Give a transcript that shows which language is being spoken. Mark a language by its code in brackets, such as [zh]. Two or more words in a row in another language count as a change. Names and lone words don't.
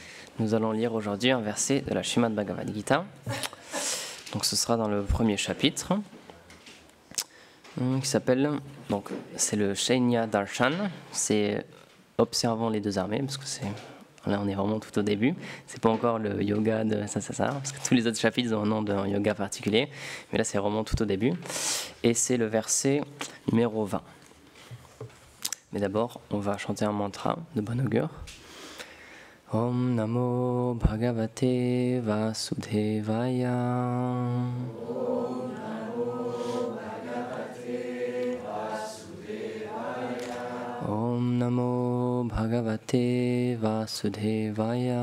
[fr] Nous allons lire aujourd'hui un verset de la Srimad Bhagavad Gita. Donc ce sera dans le premier chapitre qui s'appelle, donc c'est le Shainya Darshan, c'est observant les deux armées, parce que là on est vraiment tout au début, c'est pas encore le yoga de ça, parce que tous les autres chapitres ont un nom d'un yoga particulier, mais là c'est vraiment tout au début, et c'est le verset numéro 20. Mais d'abord on va chanter un mantra de bon augure. [sa] ॐ नमो भगवते वासुदेवाय. ॐ नमो भगवते वासुदेवाय.